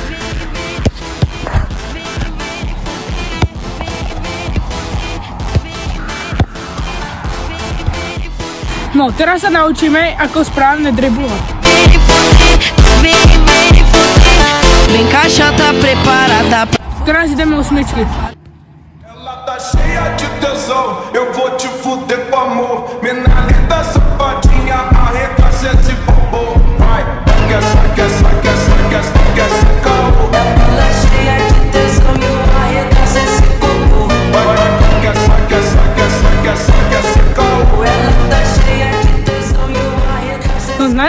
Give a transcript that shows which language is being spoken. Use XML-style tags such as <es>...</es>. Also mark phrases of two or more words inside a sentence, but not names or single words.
<sk>No, teraz sa naučíme, ako správne driblovať. Teraz ideme osmičky.</sk> <pt>Tá cheia de tesão, eu vou te fuder com amor. Mina linda, safadinha, arregaça esse bobo. Vai, saca, caô. Ela cheia de tesão e eu arregaço esse bobo. Vai, saca, esse caô. Ela tá cheia de tesão e eu arregaço esse bobo.</pt>